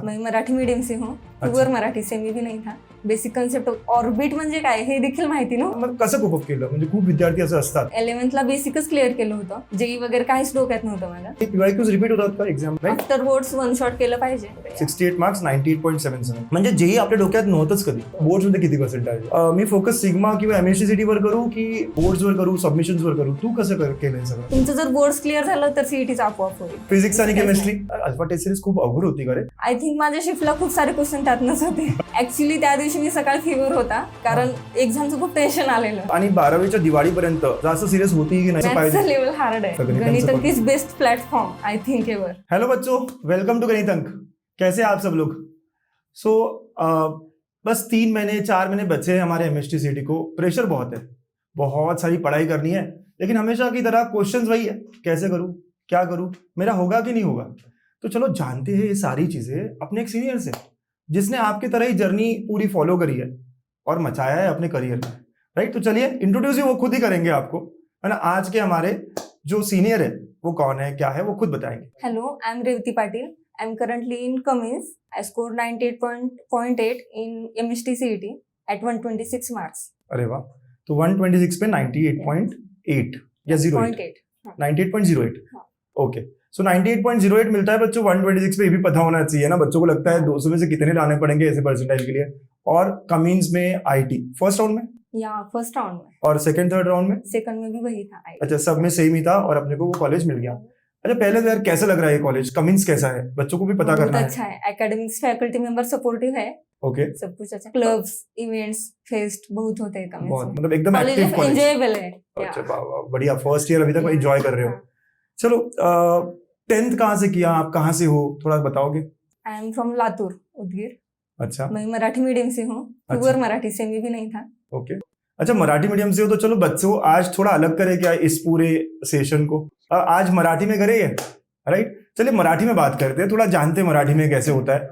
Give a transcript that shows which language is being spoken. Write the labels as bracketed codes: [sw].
[hi] मैं मराठी मीडियम से हूँ, प्युअर मराठी से मी भी नहीं था. [mr] बेसिक कन्सेप्ट ऑर्बिट म्हणजे काय हे देखील माहिती नव्हतं. मग कसं कोप केलं? म्हणजे खूप विद्यार्थी असं असतात 11th बेसिकच क्लिअर केलं होतं. जेई वगैरे काहीच डोक्यात नव्हतं माझ्या. PYQs रिपीट होतात का exam? After boards one shot केलं पाहिजे. 68 मार्क्स 98.77 म्हणजे जेई आपल्या डोक्यात नव्हतंच कधी. बोर्ड्स मध्ये किती पर्सेंटेज? मी फोकस सिग्मा किंवा MSTCT वर करू की बोर्ड्स वर करू, सबमिशन्स वर करू? तू कसं केलंय सगळं? तुमचं जर बोर्ड्स क्लिअर झालं तर सीईटीचा आपोआप होईल. फिजिक्स आणि केमिस्ट्री अल्फा टेस्ट सिरीज खूप अवघड होती का रे? आय थिंक माझ्या शिफ्टला खूप सारे क्वेश्चन त्यातनंच होते. ऍक्च्युली त्या दिवशी मी सकाळी फीवर होता कारण एक्झामचं खूप टेन्शन आलेलं. आणि 12वीच्या दिवाळीपर्यंत जास्त सिरियस होती की नाही? मॅथ्सचं लेवल हार्ड आहे. [en] Ganitank is best platform I think ever. Hello बच्चों, welcome to Ganitank. [hi] कैसे आप सब लोग? सो बस 3 महीने 4 महीने बचे हैं हमारे MSTCT को. प्रेशर बहुत है, बहुत सारी पढ़ाई करनी है, लेकिन हमेशा की तरह क्वेश्चंस वही है, कैसे करूं, क्या करूं, मेरा होगा कि नहीं होगा. तो चलो जानते हैं ये सारी चीजें अपने एक सीनियर से, जिसने आपकी तरह ही जर्नी पूरी फॉलो करी है और मचाया है अपने करियर में, राइट? तो चलिए इंट्रोड्यूस वो खुद ही करेंगे आपको, है ना. आज के हमारे जो सीनियर है वो कौन है, क्या है, वो खुद बताएंगे. [en] Hello, I am Revathi Patil. I am currently in Cummins. I scored 98.8 in MSTCT at 126 marks. [hi] अरे वाह. तो 126 पे 98.8 या 08? 98.08. ओके. सो 98.08 मिलता है बच्चों 126 पे. ये भी पता होना चाहिए ना बच्चों को. लगता है 200 में से कितने लाने पड़ेंगे ऐसे परसेंटाइल के लिए. और कमीन्स में IT फर्स्ट राउंड में या फर्स्ट राउंड में. और सेकंड थर्ड राउंड में? सेकंड में भी वही था. अच्छा, सब में सेम ही था और अपने को वो कॉलेज मिल गया. अच्छा, पहले तो यार कैसा लग रहा है ये कॉलेज? कमिंस कैसा है? बच्चों को भी पता करना है. अच्छा है. एकेडमिक्स फैकल्टी मेंबर सपोर्टिव है. ओके. सब कुछ अच्छा. क्लब्स, इवेंट्स, फेस्ट बहुत होते हैं कमिंस बहुत में. मतलब एकदम एक्टिव कॉलेज. एंजॉयबल है. अच्छा, वाह, बढ़िया. फर्स्ट ईयर अभी तक एंजॉय कर रहे हो. चलो, 10th कहाँ से किया आप? कहाँ से हो, थोड़ा बताओगे? [en] I am from Latur, Udgir. [hi] अच्छा. मैं मराठी मीडियम से हूँ, प्योर मराठी से मी भी नहीं था. ओके. अच्छा, मराठी मीडियम से हो तो चलो बच्चों आज थोड़ा अलग करें क्या इस पूरे सेशन को? आज मराठी में करें, राइट? चलिए मराठी में बात करते हैं, थोड़ा जानते हैं मराठी में कैसे होता है.